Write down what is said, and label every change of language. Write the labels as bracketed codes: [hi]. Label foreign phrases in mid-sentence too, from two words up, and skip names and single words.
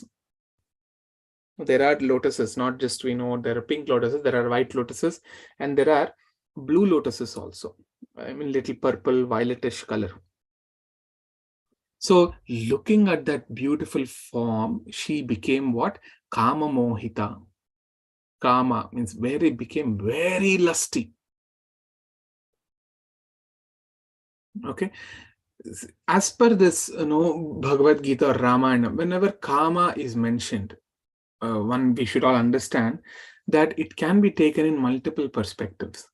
[en] There are lotuses, not just we know there are pink lotuses, there are white lotuses, and there are blue lotuses also. I mean, little purple, violetish color. So, looking at that beautiful form, she became what? [sa] Kama Mohita. [en] Kama means became very lusty. Okay. As per this, Bhagavad Gita or Ramayana, whenever Kama is mentioned, we should all understand that it can be taken in multiple perspectives.